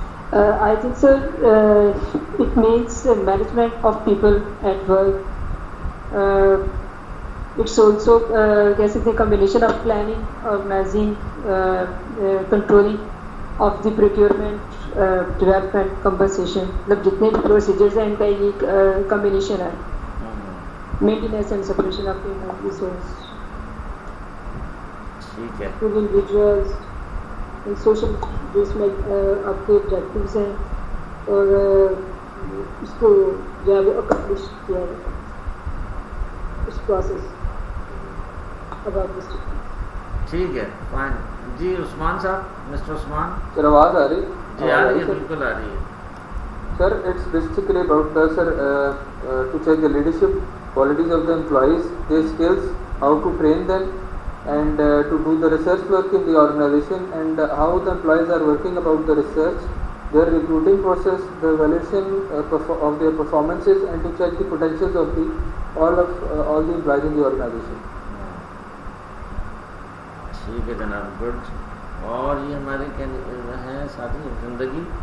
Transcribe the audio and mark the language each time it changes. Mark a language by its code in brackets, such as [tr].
[en] I think, sir, it means management of people at work. It's also [ur] کہہ سکتے ہیں [en] combination of planning, organizing, controlling of the procurement, development, compensation. [ur] مطلب جتنے بھی procedures ہیں ان کا ایک combination ہے. [en] Maintenance and separation of human resource. [ur] ٹھیک ہے. [en] To individuals, social [ur] جس میں آپ کے objectives ہیں اور اس کو جو ہے وہ accomplish کیا ہے اس پروسیس. ٹھیک ہے فائن. جی عثمان صاحب, مسٹر عثمان. سر آواز آ رہی؟ جی آ رہی ہے, بالکل آ رہی ہے. [en] Sir it's basically about the sir to check the leadership qualities of the employees, their skills, how to train them, and to do the research work in the organization, and how the employees are working about the research, their recruiting process, the evaluation of their performances, and to check the potentials of all the employees in the organization. [ur] ٹھیک ہے جناب, good. اور یہ ہمارے ہیں ساتھی زندگی.